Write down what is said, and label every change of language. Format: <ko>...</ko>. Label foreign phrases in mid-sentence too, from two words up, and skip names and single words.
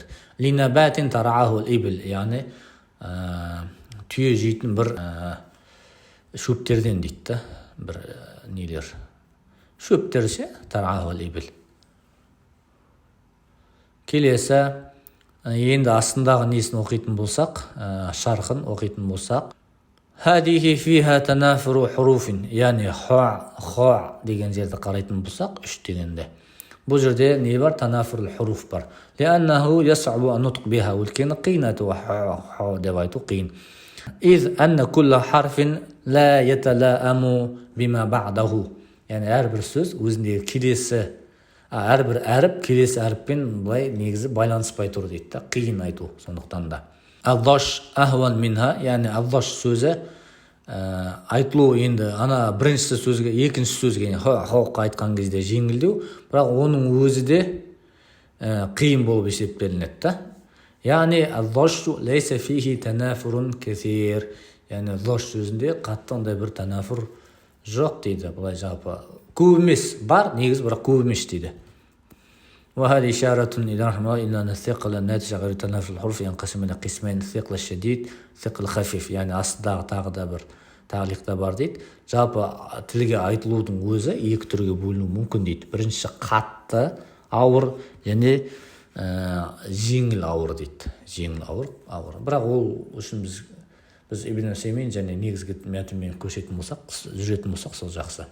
<ar>لنبات ترعاه الإبل,</ar> <kk>яғни түйе жейтін бір шөптерден дейді, бір нелер. Шөптер ше,</kk> <ar>ترعاه الإبل.</ar> <kk>Келесі, енді астындағы несін оқитын болсақ, шарқын оқитын болсақ,</kk> <ar>هذه فيها تنافر حروف,</ar> <kk>яғни ху'a деген жерді қарайтын болсақ, үш дегенде. Бұл жерде не бар?</kk> <ar>تنافر حروف</ar> <kk>бар.</kk> <ar>لأنه يصعب النطق بها,</ar> <kk>өйткені қиын айту ху'a деп айту қиын.</kk> <ar>إذ أن كل حرف لا يتلاءم بما بعده.</ar> <kk>Яғни әрбір сөз өзіндегі келесі, әрбір әріп келесі әріппен былай негізі байланыспай тұр дейді. Қиын айту сондықтан да.</kk> <ar>الظش أهون منها,</ar> <kk>яғни алдаш сөзі айтылу енді ана бірінші сөзге, екінші сөзге хоққа айтқан кезде жеңілдеу, бірақ оның өзі де қиын болып есептелінеді. Яғни</kk> <ar>الظش ليس فيه تنافر كثير,</ar> <kk>яғни алдаш сөзінде қатты ондай бір танафур жоқ дейді. Бұлай жалпы көп емес, бар негіз, бірақ көп емес дейді.</kk> <ar>وهذه إشارة إلى رحمه الله إلا أن الثقل الناتج غير تنافر الحروف ينقسم إلى قسمين: الثقل الشديد الثقل الخفيف.</ar> <kk>يعني астыдағы тағы да бір тағлиқта бар дейді. Жалпы тілге айтылудың өзі екі түрге бөлінуі мүмкін дейді. Біріншісі қатты, ауыр, және жеңіл ауыр дейді. Жеңіл ауыр. Бірақ ол үшін біз Ибн Усаймин және негізгі мәтінмен жүретін болсақ, сол жақсы.</kk>